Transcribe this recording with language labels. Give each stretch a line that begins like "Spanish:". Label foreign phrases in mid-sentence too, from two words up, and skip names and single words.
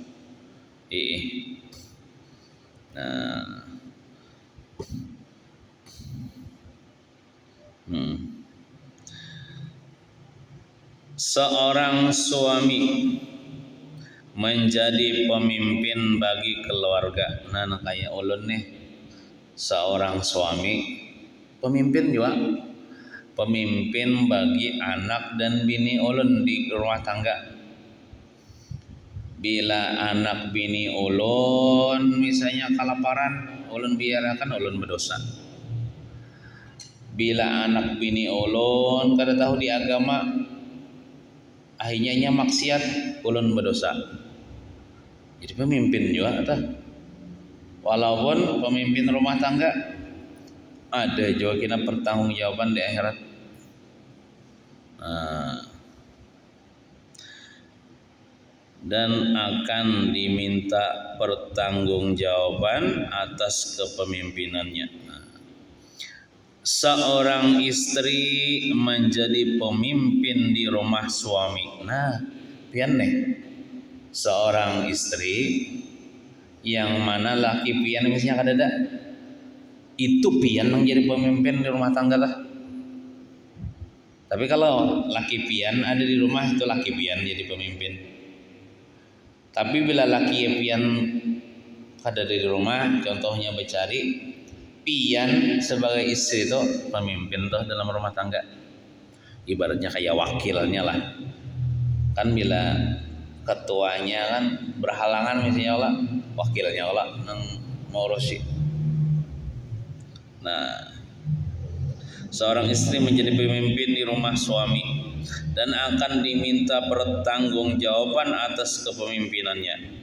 Indonesian: Nah, seorang suami menjadi pemimpin bagi keluarga.
Banjar: Nah, kayak ulun nih, seorang suami pemimpin juga, pemimpin bagi anak dan bini ulun di rumah tangga. Bila anak bini ulun misalnya kelaparan, ulun biarkan, ulun berdosa. Bila anak bini ulun kada tahu di agama, akhirnya maksiat, ulun berdosa.
Indonesian: Jadi pemimpin juga atau walaupun pemimpin rumah tangga, ada juga kita pertanggungjawaban di akhirat. Dan akan diminta pertanggungjawaban atas kepemimpinannya. Seorang istri menjadi pemimpin di rumah suami.
Banjar: Nah, pian nih, seorang istri yang mana laki pian misalnya kadada, itu pian yang jadi pemimpin di rumah tangga lah. Tapi kalau laki pian ada di rumah, itu laki pian jadi pemimpin. Tapi bila laki pian ada di rumah, contohnya becari, pian sebagai istri itu pemimpin tuh dalam rumah tangga. Ibaratnya kayak wakilnya lah. Kan bila ketuanya kan berhalangan misalnya Allah, wakilnya Allah nang ngurusi.
Indonesian: Nah, seorang istri menjadi pemimpin di rumah suami dan akan diminta pertanggungjawaban atas kepemimpinannya.